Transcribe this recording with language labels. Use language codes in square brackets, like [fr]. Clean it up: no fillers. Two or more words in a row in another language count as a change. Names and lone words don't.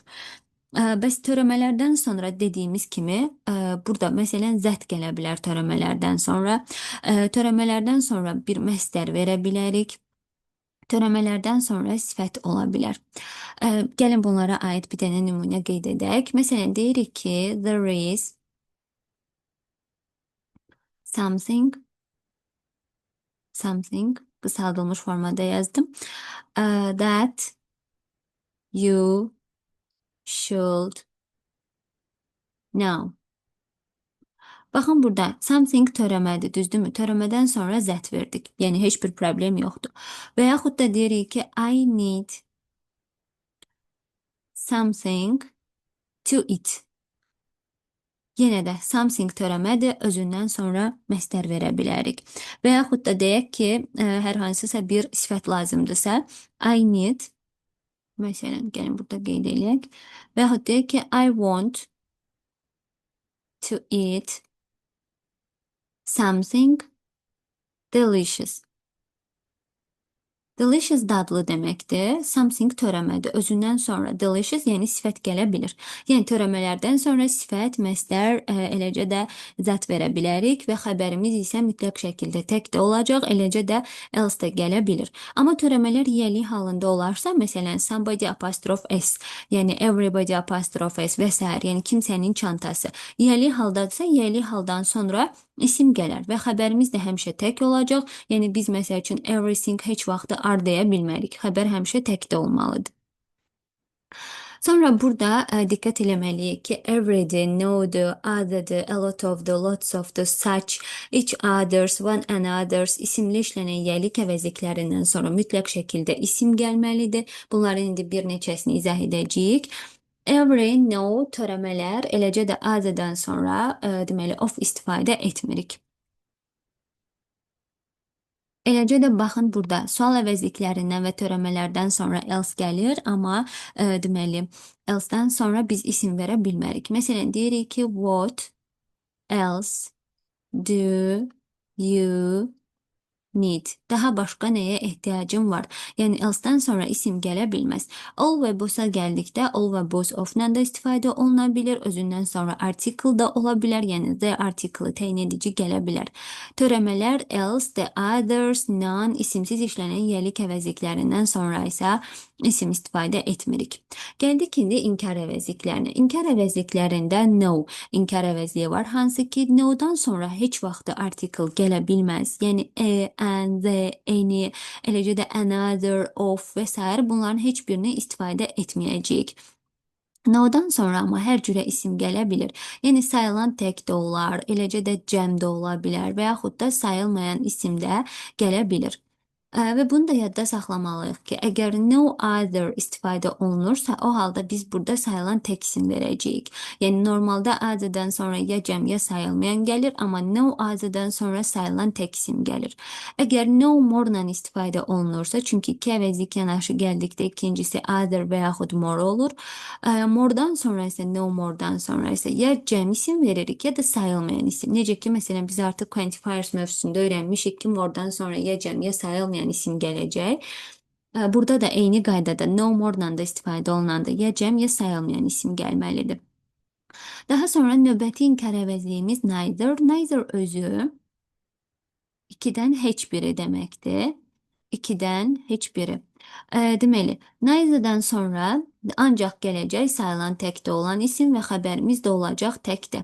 [az] Bəs törəmələrdən sonra dediyimiz kimi, burada məsələn zət gələ bilər törəmələrdən sonra. Törəmələrdən sonra bir məstər verə bilərik. Törəmələrdən sonra sifət ola bilər. Gəlin bunlara aid bir dənə nümunə qeyd edək. Məsələn, deyirik ki, [en] there is something, [az] qısaldılmış formada yazdım. [en] That you should know. [az] Baxın burada something törəmədir, düzdürmü? Törəmədən sonra zət verdik. Yəni heç bir problem yoxdur. Və yaxud da deyirik ki, [en] I need something to eat. [az] Yenə də something törəmədir, özündən sonra məstər verə bilərik. Və yaxud da deyək ki, hər hansısa bir sifət lazımdırsa, [en] I need, [az] məsələn, gəlin burada qeyd edək. Və yaxud deyək ki, [en] I want to eat something delicious. [az] Delicious dadlı deməkdir. Something törəmədir. Özündən sonra delicious, yəni sifət gələ bilir. Yəni törəmələrdən sonra sifət, məstər, eləcə də zət verə bilərik və xəbərimiz isə mütləq şəkildə tək də olacaq, eləcə də else də gələ bilir. Amma törəmələr yiyəlik halında olarsa, məsələn, somebody apostrof s, yəni everybody apostrof s və s. yəni kimsənin çantası. Yiyəlik haldadırsa, yiyəlik haldan sonra isim gələr və xəbərimiz də həmişə tək olacaq. Yəni biz məsəl üçün everything heç vaxt are deyə bilmərik. Xəbər həmişə təkdə olmalıdır. Sonra burada diqqət eləməliyik ki, every'dir, no'dur, other'dır, [en] a lot of'dur, lots of'dur, such, each others, one another's [az] isimli işlənən yiyəlik əvəzliklərindən sonra mütləq şəkildə isim gəlməlidir. Bunların indi bir neçəsini izah edəcəyik. [en] Every, no, [az] törəmələr, eləcə də other'dan sonra deməli of istifadə etmirik. Eləcə də baxın burada sual əvəzliklərindən və törəmələrdən sonra else gəlir, amma deməli else-dən sonra biz isim verə bilmərik. Məsələn, deyirik ki, [en] what else do you need? [az] Daha başqa nəyə ehtiyacım var? Yəni else-dən sonra isim gələ bilməz. All və both-a gəldikdə all və [en] both of- [az] la da istifadə oluna bilər. Özündən sonra article da ola bilər. Yəni [en] the article [az] təyin edici gələ bilər. Törəmələr [en] else, the others, none [az] isimsiz işlənən yiyəlik əvəzliklərindən sonra isə isim istifadə etmirik. Gəldik indi inkar əvəzliklərinə. İnkar əvəzliklərində no inkar əvəzliyi var. Hansı ki no-dan sonra heç vaxt article gələ bilməz. Yəni [en] and, the, any, [az] eləcə də [en] another, of [az] və s. bunların heç birini istifadə etməyəcəyik. No-dan sonra amma hər cürə isim gələ bilir. Yəni sayılan tək də olar, eləcə də cəm də ola bilər və yaxud da sayılmayan isim də gələ bilir. Və bunu da yadda saxlamalıyıq ki, əgər [en] no other [az] istifadə olunursa, o halda biz burada sayılan tək isim verəcəyik. Yəni normalda other'dan sonra ya cəm ya sayılmayan gəlir, amma [en] no other'dan [az] sonra sayılan tək isim gəlir. Əgər [en] no more- [az] la istifadə olunursa, çünki iki əvəzlik yanaşı gəldikdə ikincisi other və yaxud more olur. More-dan sonra isə [en] no more- [az] dan sonra isə ya cəm isim veririk, ya da sayılmayan isim. Necə ki, məsələn, biz artıq quantifiers mövzusunda öyrənmişik ki, more-dan sonra ya cəm ya sayılmayan isim gələcək. Burada da eyni qaydada [en] no more- [az] la da istifadə olunanda ya cəm ya sayılmayan isim gəlməlidir. Daha sonra növbəti inkar əvəzliyimiz neither. Neither özü 2-dən heç biri deməkdir. 2-dən heç biri. Deməli, neither-dən sonra ancaq gələcək sayılan təkdə olan isim və xəbərimiz də olacaq təkdə.